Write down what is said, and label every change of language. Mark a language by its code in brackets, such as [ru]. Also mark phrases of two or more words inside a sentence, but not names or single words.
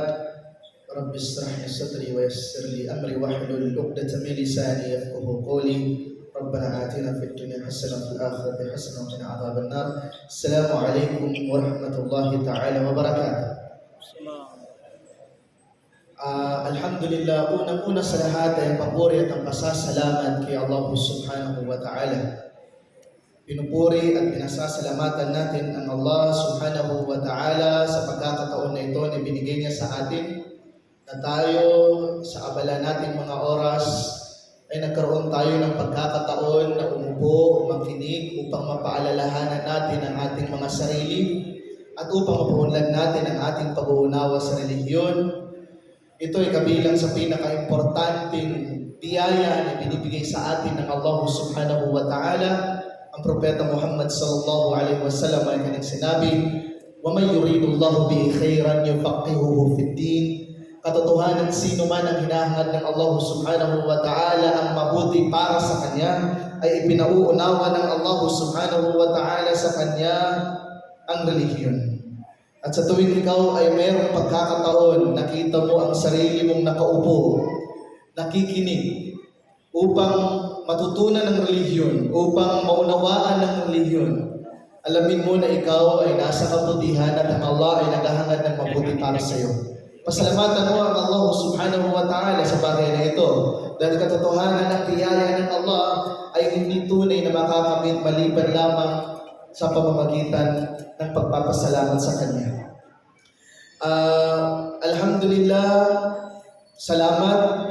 [ar] رب اشرح لي صدري ويسر لي أمري واحلل عقدة من لساني يفقهوا قولي. ربنا آتنا في الدنيا حسنة وفي الآخرة حسنة وقنا عذاب النار. السلام عليكم ورحمة الله تعالى وبركاته. Alhamdulillah, [tl] unang-una sa lahat ay ang papuri at ang pasasalamat kay Allah [ar] سبحانه وتعالى. [tl] Pinupuri at pinasasalamatan natin ang Allah [ar] سبحانه وتعالى [tl] sa pagkakataon na ito na binigay niya sa atin, na tayo sa abala nating mga oras ay nagkaroon tayo ng pagkakataon na umupo, makinig upang mapaalalahanan natin ang ating mga sarili at upang mapaunlad natin ang ating pag-uunawa sa relihiyon. Ito ay kabilang sa pinaka-importanting biyaya na binibigay sa atin ng Allah [ar] سبحانه وتعالى. [tl] Ang Propeta Muhammad [ar] صلى الله عليه وسلم [tl] ay kanyang sinabi, [ar] وَمَنْ يُرِيدُ اللَّهُ بِهِ خَيْرًا يُفَقِّهُهُ فِي الدِّينِ. [tl] Katotohanan, sino man ang hinahangad ng Allah [ar] سبحانه وتعالى [tl] ang mabuti para sa kanya, ay ipinauunawa ng Allah [ar] سبحانه وتعالى [tl] sa kanya ang relihiyon. At sa tuwing ikaw ay mayroong pagkakataon, nakita mo ang sarili mong nakaupo, nakikinig, upang matutunan ng relihiyon, upang maunawaan ng relihiyon, alamin mo na ikaw ay nasa kabutihan at ang Allah ay naghahangad ng mabuti para sa iyo. Pasalamatan mo ang Allah [ar] سبحانه وتعالى [tl] sa bagay na ito, dahil katotohanan ng biyaya ng Allah ay hindi tunay na makakamit maliban lamang sa pamamagitan ng pagpapasalamat sa Kanya. Alhamdulillah, salamat.